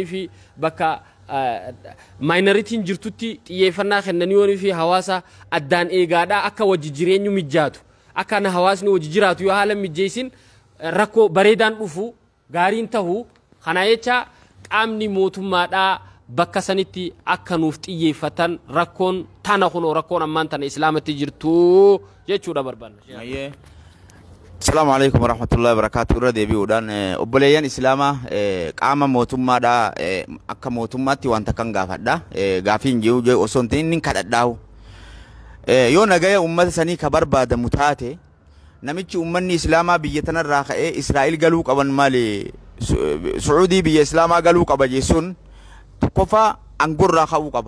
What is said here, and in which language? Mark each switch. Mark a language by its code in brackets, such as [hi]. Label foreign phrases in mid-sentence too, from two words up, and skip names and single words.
[om] fi bakka minoritiin jirtutti xiyyeeffannaa kennanii yoonii fi hawaasa addaan eegaadha akka wajji jireenyu mijaatu akka na hawaasni wajji jiraatu yoo haala mijeessin rakkoo bareedaan dhufu gaariin ta'u kana jecha qaamni mootummaadha bakka sanitti akka nuuf xiyyeeffatan rakkoon tana kunoo rakkoon ammaan tana islaamatti jirtu jechuudha barbaanna. [ar] السلام عليكم ورحمة الله وبركاته. [om] Irra deebi'uudhaan obboleeyyan islaamaa qaama mootummaadha akka mootummaatti wanta kan gaafadha gaafiin jiru osoo hin kadhadhaahu yoo nagaya ummata sanii ka barbaadamu taate namichi ummanni islaamaa biyya tanarraa ka'ee Israa'il galuu qaban maali Suudii biyya islaamaa galuu qaba jechuun tokkoffaa angurraa ka'uu qaba.